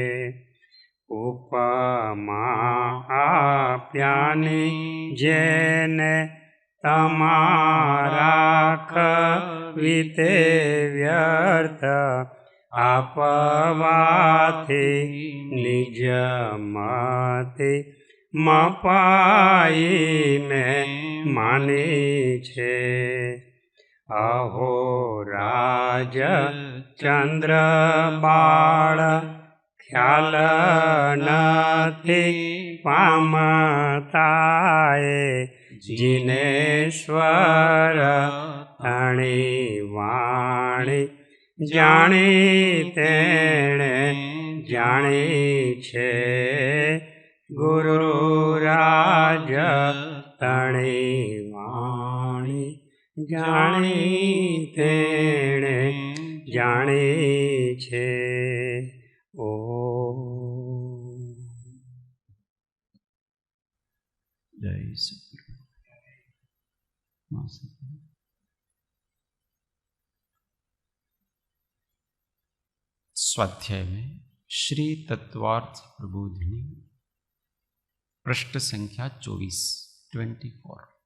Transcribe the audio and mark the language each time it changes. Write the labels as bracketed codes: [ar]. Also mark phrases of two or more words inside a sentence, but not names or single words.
[gu] ઉપમા આપ્યાની જેને તમારા કવિતે વ્યર્થ આપવાથી નિજમતી મપાઈ મેં માની છે। અહો રાજ ચંદ્ર બાળ ખ્યાલ નથી પામતાએ જીનેશ્વર ધણી વાણી જાણી તેણે જાણી છે ગુરુ રાજ ધણી વાણી જાણી તેણે જાણી છે। [hi] जय सद्गुरु। स्वाध्याय में श्री तत्वार्थ प्रबोधिनी पृष्ठ संख्या 24।